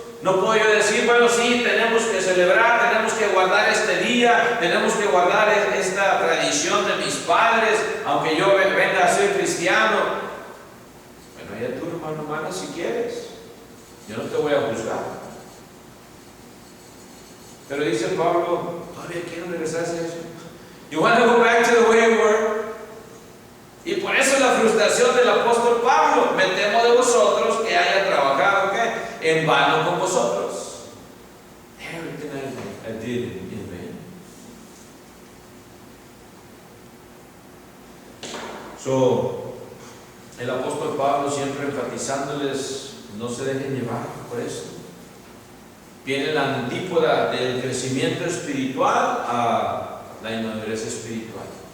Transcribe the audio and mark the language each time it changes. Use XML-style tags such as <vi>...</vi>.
<es>No puedo yo decir, bueno, sí, tenemos que celebrar, tenemos que guardar este día, tenemos que guardar esta tradición de mis padres, aunque yo venga a ser cristiano. Bueno, ya tú, hermano, hermana, si quieres, yo no te voy a juzgar. Pero dice Pablo, todavía quiero regresar a eso.</es> <en>You want to go back to the way you were?</en> <es>Y por eso la frustración del apóstol Pablo: me temo de vosotros que haya trabajado, ¿qué?, en vano con vosotros.</es> <en>Everything I did in vain.</en> <es>So, el apóstol Pablo siempre enfatizándoles, no se dejen llevar por eso. Viene la antípoda del crecimiento espiritual a la inmadurez espiritual.</es>